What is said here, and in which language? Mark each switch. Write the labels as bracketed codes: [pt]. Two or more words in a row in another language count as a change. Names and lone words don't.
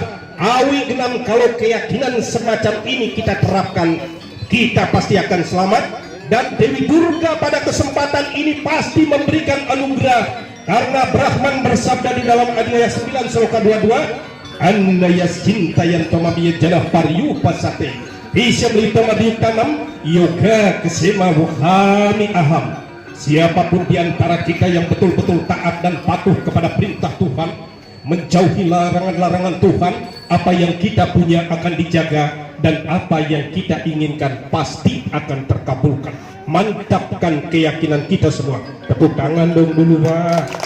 [id] Awi Genam, kalau keyakinan semacam ini kita terapkan, kita pasti akan selamat. Dan Dewi Durga pada kesempatan ini pasti memberikan anugerah, karena Brahman bersabda di dalam Adilaya 9 Sloka 22, [sa] Anna yascinta yang tomamiya janah pariyu pasate bisa melitomadiyu tanam yoga kesema wuhami aham. [id] Siapapun di antara kita yang betul-betul taat dan patuh kepada perintah Tuhan, menjauhi larangan-larangan Tuhan, apa yang kita punya akan dijaga, dan apa yang kita inginkan pasti akan terkabulkan. Mantapkan keyakinan kita semua. Tepuk tangan dong dulu, Pak.